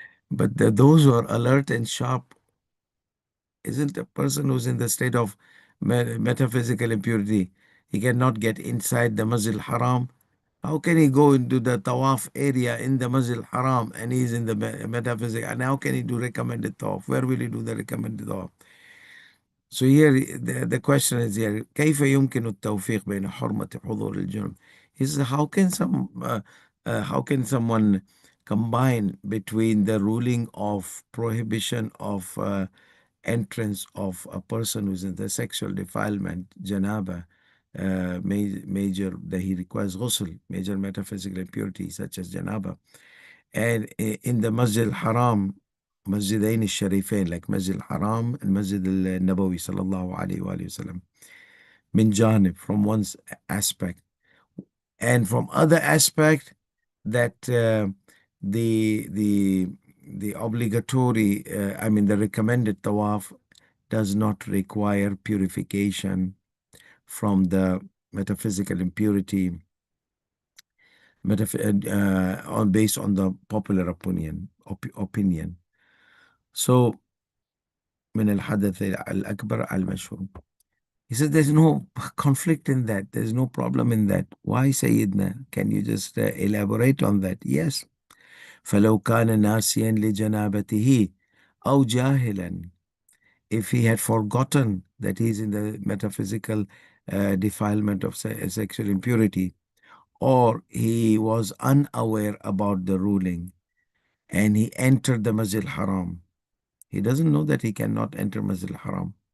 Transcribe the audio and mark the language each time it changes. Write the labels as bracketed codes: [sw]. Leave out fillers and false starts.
[en] But those who are alert and sharp, isn't a person who's in the state of metaphysical impurity, he cannot get inside the Masjid Haram. How can he go into the Tawaf area in the Masjid Haram and he's in the metaphysical? And how can he do recommended Tawaf? Where will he do the recommended Tawaf? So here the question is here, [ar] كيف يمكن التوفيق بين حرمة حضور الجنوب? [en] He says, how can someone combine between the ruling of prohibition of entrance of a person who's in the sexual defilement, janaba, major, that he requires ghusl, major metaphysical impurity such as janaba, and in the Masjid al-Haram, Masjidain al-Sharifain, like Masjid al-Haram and Masjid al-Nabawi sallallahu alayhi wa sallam, min janib, from one aspect, and from other aspect, that the obligatory, the recommended tawaf does not require purification from the metaphysical impurity, based on the popular opinion. [ar] So, من الحدث الأكبر المشهور. [en] He said there's no conflict in that. There's no problem in that. Why, Sayyidina? Can you just elaborate on that? Yes. [ar] فلو كان ناسيا لجنابته أو جاهلا, [en] if he had forgotten that he's in the metaphysical defilement of sexual impurity, or he was unaware about the ruling and he entered the Masjid Haram, he doesn't know that he cannot enter Masjid Haram.